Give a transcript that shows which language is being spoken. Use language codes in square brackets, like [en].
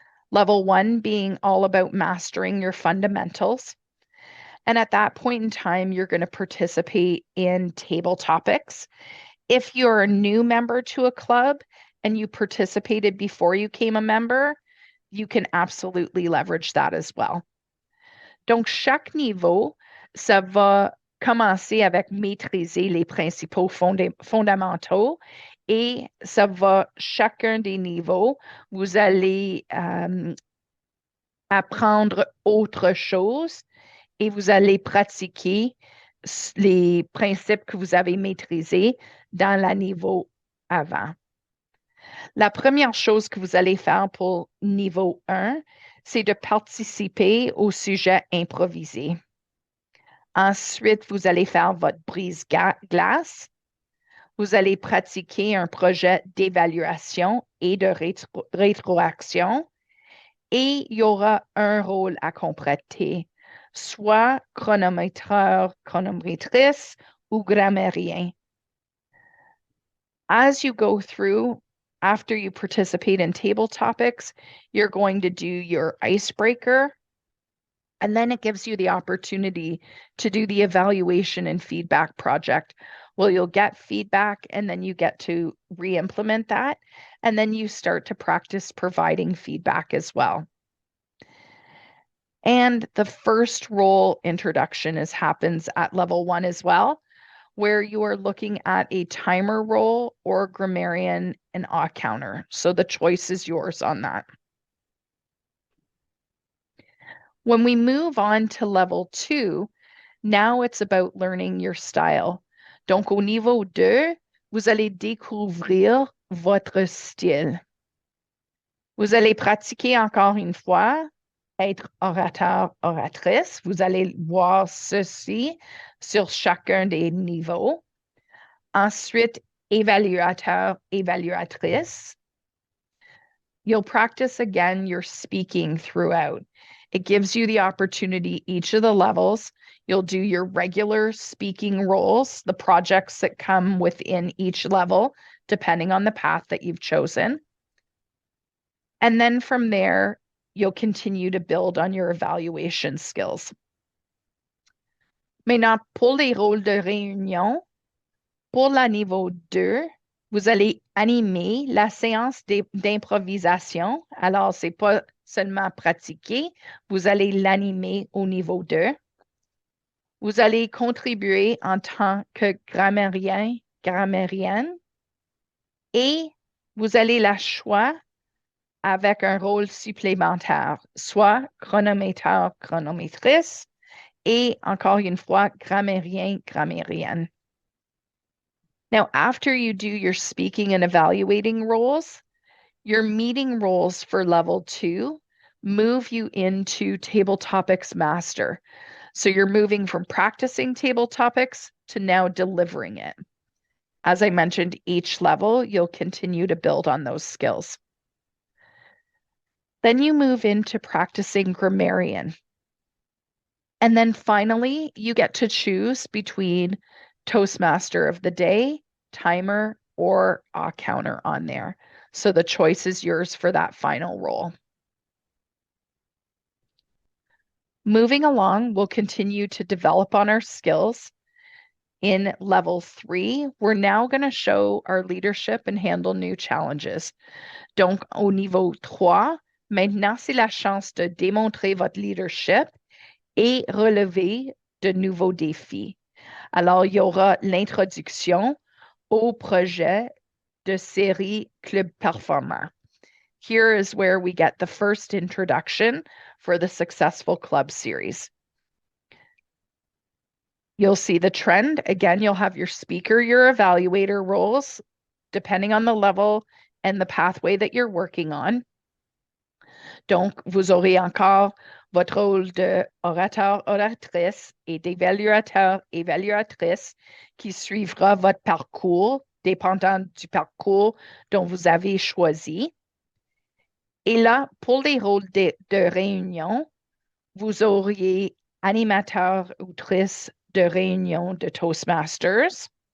[en] Level 1 being all about mastering your fundamentals. And at that point in time, you're going to participate in table topics. If you're a new member to a club and you participated before you became a member, you can absolutely leverage that as well. [fr] Donc, chaque niveau, ça va commencer avec maîtriser les principaux fondamentaux et ça va, chacun des niveaux, vous allez apprendre autre chose et vous allez pratiquer les principes que vous avez maîtrisés dans le niveau avant. La première chose que vous allez faire pour niveau 1, c'est de participer au sujet improvisé. Ensuite, vous allez faire votre brise-glace. Vous allez pratiquer un projet d'évaluation et de rétroaction. Et il y aura un rôle à compléter, soit chronométreur, chronométrice ou grammairien. [en] As you go through, after you participate in table topics, you're going to do your icebreaker, and then it gives you the opportunity to do the evaluation and feedback project. Well, you'll get feedback and then you get to re-implement that, and then you start to practice providing feedback as well. And the first role introduction happens at level 1 as well, where you are looking at a timer role or grammarian and odd counter. So the choice is yours on that. When we move on to level 2, now it's about learning your style. [fr] Donc au niveau 2, vous allez découvrir votre style. Vous allez pratiquer encore une fois être orateur, oratrice. Vous allez voir ceci sur chacun des niveaux. Ensuite, évaluateur, évaluatrice. [en] You'll practice again your speaking throughout. It gives you the opportunity, each of the levels, you'll do your regular speaking roles, the projects that come within each level, depending on the path that you've chosen. And then from there, you'll continue to build on your evaluation skills. [fr] Maintenant, pour les rôles de réunion, pour la niveau 2, vous allez animer la séance d'improvisation. Alors, c'est pas seulement pratiquer, vous allez l'animer au niveau 2. Vous allez contribuer en tant que grammairien, grammairienne, et vous allez la choix avec un rôle supplémentaire, soit chronométreur, chronométrice, et encore une fois, grammairien, grammairienne. [en] Now, after you do your speaking and evaluating roles, your meeting roles for level 2 move you into table topics master. So you're moving from practicing table topics to now delivering it. As I mentioned, each level, you'll continue to build on those skills. Then you move into practicing grammarian. And then finally, you get to choose between Toastmaster of the Day, timer, or a counter on there. So the choice is yours for that final role. Moving along, we'll continue to develop on our skills. In level 3, we're now going to show our leadership and handle new challenges. [fr] Donc, au niveau 3, maintenant, c'est la chance de démontrer votre leadership et relever de nouveaux défis. Alors, il y aura l'introduction au projet de série Club Performant. [en] Here is where we get the first introduction for the successful club series. You'll see the trend. Again, you'll have your speaker, your evaluator roles, depending on the level and the pathway that you're working on. [fr] Donc, vous aurez encore votre rôle de orateur, oratrice et d'évaluateur, évaluatrice qui suivra votre parcours, dépendant du parcours dont vous avez choisi. Et là, pour les rôles de réunion, vous auriez animateur ou autrice de réunion de Toastmasters.